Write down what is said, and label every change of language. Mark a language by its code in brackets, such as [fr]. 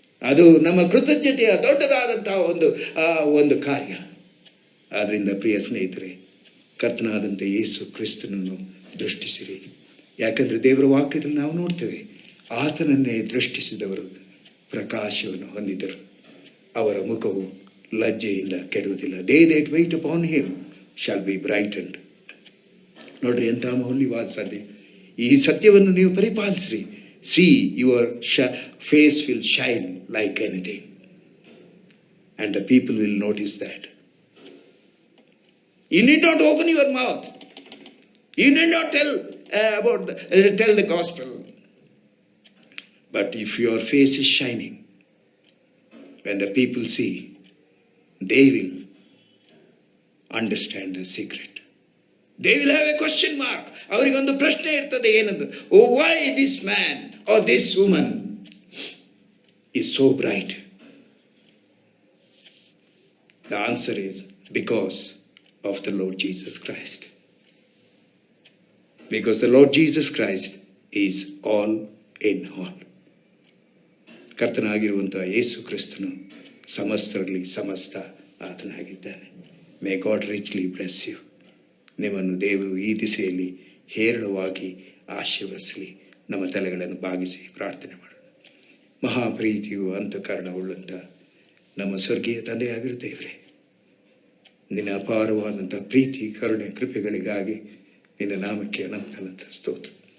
[kn] ಅದು ನಮ್ಮ ಕೃತಜ್ಞತೆಯ ದೊಡ್ಡದಾದಂತಹ ಒಂದು ಕಾರ್ಯ. ಆದ್ರಿಂದ ಪ್ರಿಯ ಸ್ನೇಹಿತರೆ, ಕರ್ತನಾದಂಥ ಯೇಸು ಕ್ರಿಸ್ತನನ್ನು ದೃಷ್ಟಿಸಿರಿ. ಯಾಕಂದ್ರೆ ದೇವರ ವಾಕ್ಯದಲ್ಲಿ ನಾವು ನೋಡ್ತೇವೆ, ಆತನನ್ನೇ ದೃಷ್ಟಿಸಿದವರು ಪ್ರಕಾಶವನ್ನು ಹೊಂದಿದರು. ಅವರ ಮುಖವು ಲಜ್ಜೆಯಿಂದ ಕೆಡುವುದಿಲ್ಲ. [en] They that wait upon him shall be brightened. [kn] ನೋಡ್ರಿ, ಎಂಥ ಮೌಲ್ಯವಾದ ಸಾಧ್ಯ. ಈ ಸತ್ಯವನ್ನು ನೀವು ಪರಿಪಾಲಿಸ್ರಿ. [en] See, your face will shine like anything, and the people will notice that. You need not open your mouth. You need not tell the gospel. But if your face is shining, when the people see, they will understand the secret. They will have a question mark. [kn] ಅವರಿಗೊಂದು ಪ್ರಶ್ನೆ ಇರ್ತದೆ, ಏನಂತ? [en] Why this man or this woman is so bright? The answer is because of the Lord Jesus Christ. Because the Lord Jesus Christ is all in all. [kn] ಕರ್ತನಾಗಿರುವಂತಹ ಯೇಸು ಕ್ರಿಸ್ತನು ಸಮಸ್ತರಲ್ಲಿ ಸಮಸ್ತ ಆತನಾಗಿದ್ದಾನೆ. [en] May God richly bless you. [kn] ನಿಮ್ಮನ್ನು ದೇವರು ಈ ದಿಸೆಯಲ್ಲಿ ಹೇರಳವಾಗಿ ಆಶೀರ್ವದಿಸಲಿ. ನಮ್ಮ ತಲೆಗಳನ್ನು ಬಾಗಿಸಿ ಪ್ರಾರ್ಥನೆ ಮಾಡೋಣ. ಮಹಾಪ್ರೀತಿಯು ಅಂತಃಕರಣವುಳ್ಳಂಥ ನಮ್ಮ ಸ್ವರ್ಗೀಯ ತಂದೆಯಾಗಿರೋ ದೇವರೇ, ನಿನ್ನ ಅಪಾರವಾದಂಥ ಪ್ರೀತಿ, ಕರುಣೆ, ಕೃಪೆಗಳಿಗಾಗಿ ನಿನ್ನ ನಾಮಕ್ಕೆ ಅನಂತ ಸ್ತೋತ್ರ.